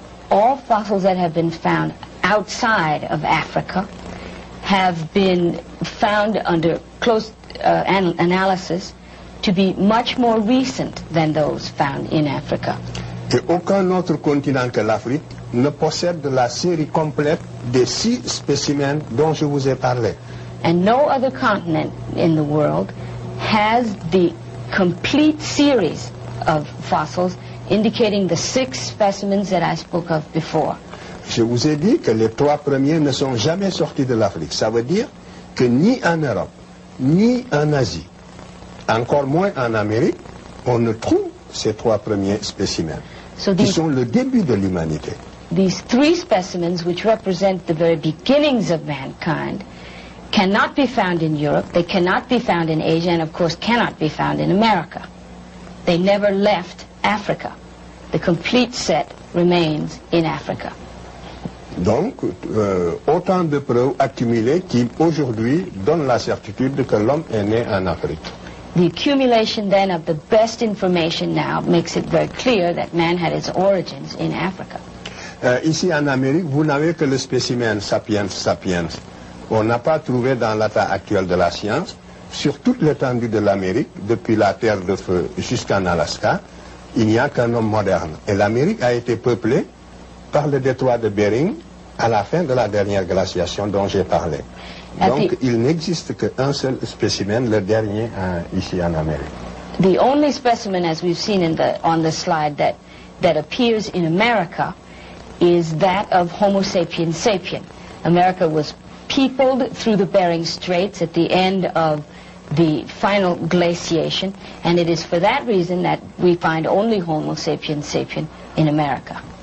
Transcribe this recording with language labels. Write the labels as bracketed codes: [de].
[en] All fossils that have been found outside of Africa have been found under close analysis to be much more recent than those found in Africa. [fr] Et aucun autre continent que l'Afrique ne possède la série complète des 6 spécimens dont je vous ai parlé. [en] And no other continent in the world has the complete series of fossils indicating the 6 specimens that I spoke of before. [fr] Je vous ai dit que les 3 premiers ne sont jamais sortis de l'Afrique. Ça veut dire que ni en Europe, ni en Asie, encore moins en Amérique, on ne trouve ces 3 premiers spécimens, qui sont le début de l'humanité. [en] These 3 specimens, which represent the very beginnings of mankind, cannot be found in Europe, they cannot be found in Asia, and of course cannot be found in America. They never left Africa. The complete set remains in Africa. [fr] Donc, autant de preuves accumulées qui, aujourd'hui, donnent la certitude que l'homme est né en Afrique. [en] The accumulation then of the best information now makes it very clear that man had its origins in Africa. [fr] Ici en Amérique, vous n'avez que le spécimen sapiens sapiens. On n'a pas trouvé dans l'état actuel de la science, sur toute l'étendue de l'Amérique, depuis la Terre de Feu jusqu'en Alaska, il n'y a qu'un homme moderne. Et l'Amérique a été peuplée par le détroit de Bering à la fin de la dernière glaciation dont j'ai parlé. Donc il n'existe qu'un seul spécimen, le dernier ici en Amérique. [en] The only specimen, as we've seen on the slide, that appears in America is that of Homo sapiens sapien. America was peopled through the Bering Straits at the end of the final glaciation, and it is for that reason that we find only Homo sapiens sapien in America.